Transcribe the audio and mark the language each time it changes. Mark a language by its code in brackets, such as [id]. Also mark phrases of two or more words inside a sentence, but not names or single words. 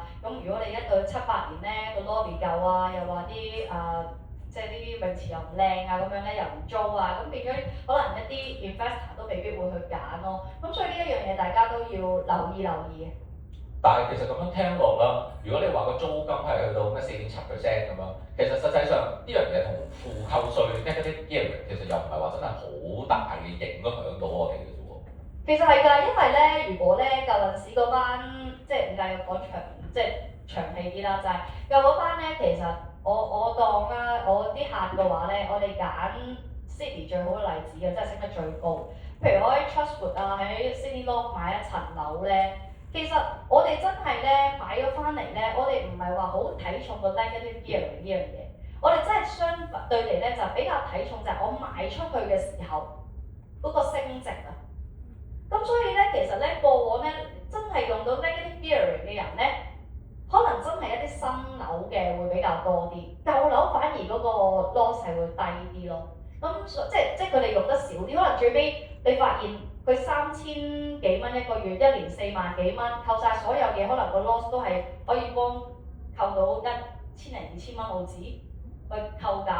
[yue] 咁如果你一到7-8年咧，個 lobby 舊啊，又話啲即係啲泳池又唔靚啊，咁樣咧又唔租啊，咁變咗可能一啲 investor 都未必會去揀咯。咁所以呢一樣嘢大家都要留意嘅。但係其實咁樣聽落啦，如果你話個租金係去到咩4.7% 咁樣，其實實際上呢樣嘢同負扣稅 [en] negative gearing [yue] 其實又唔係話真係好大嘅影響到我哋嘅啫喎。其實係㗎，因為咧，如果咧舊陣時嗰班即係唔介意講長氣啲啦，就係舊嗰班咧，其實我當啦，我啲客嘅話咧，我哋揀 Sydney 最好嘅例子嘅，真係升得最高。譬如我喺 Chatswood 啊，喺 Sydney North 買一層樓咧。其實我哋真係咧買咗翻嚟咧，我哋唔係話好睇重個 [en] negative gearing [yue] 呢樣嘢，我哋真係相對嚟咧就比較睇重就係我賣出去嘅時候嗰個升值啊。咁所以咧，其實咧過往咧真係用到 [en] negative gearing [yue] 嘅人咧，可能真係一啲新樓嘅會比較多啲，舊樓反而嗰個 loss 係會低啲咯。咁即係佢哋用得少啲，可能最尾你發現佢3000幾蚊一個月，一年4萬幾蚊，扣晒所有嘢，可能個 loss 都係可以幫扣到1000零2000蚊澳紙去扣減。